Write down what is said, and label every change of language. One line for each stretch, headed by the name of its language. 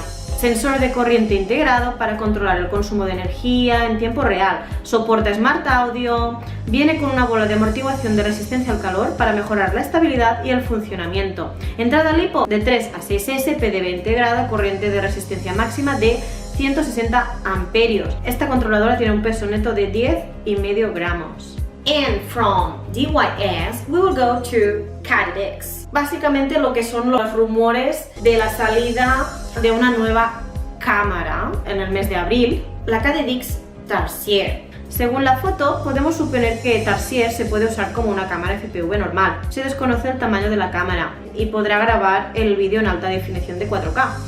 Spanish: Sensor de corriente integrado para controlar el consumo de energía en tiempo real, soporta Smart Audio, viene con una bola de amortiguación de resistencia al calor para mejorar la estabilidad y el funcionamiento, entrada LiPo de 3 a 6S, PDB integrada, corriente de resistencia máxima de 160 amperios. Esta controladora tiene un peso neto de 10,5 gramos.
English: And from DYS we will go to Cadidix.
Spanish: Básicamente lo que son los rumores de la salida de una nueva cámara en el mes de abril, la Cadidix Tarsier. Según la foto, podemos suponer que Tarsier se puede usar como una cámara FPV normal. Se desconoce el tamaño de la cámara y podrá grabar el vídeo en alta definición de 4K.